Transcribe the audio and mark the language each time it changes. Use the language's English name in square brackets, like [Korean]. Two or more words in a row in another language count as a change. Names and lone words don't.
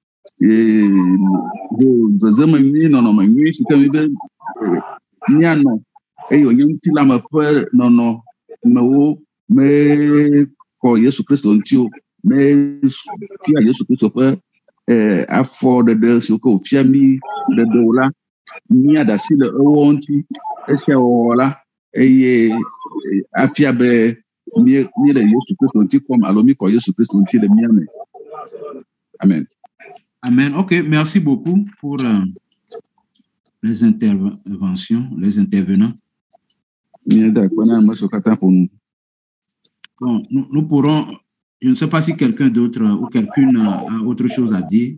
[Ewe] zezeme nyui nɔnɔme nyui si ke mi be mianɔ eye wònye ŋutilame ƒe nɔnɔmewo mekɔ Yesu Kristo ŋuti o mefia Yesu Kristo ƒe afɔɖeɖe siwo ke wòfia mi ɖeɖewo la miaɖe asi le ewɔ ŋuti esia wɔwɔ la eye afia be mi le Yesu Kristo ŋuti kɔm alo mi kɔ Yesu Kristo ŋuti le mia me. Amen. Amen. [French] Ok, merci beaucoup pour les interventions, les intervenants. Bon, nous pourrons, je ne sais pas si quelqu'un d'autre ou quelqu'une a autre chose à dire.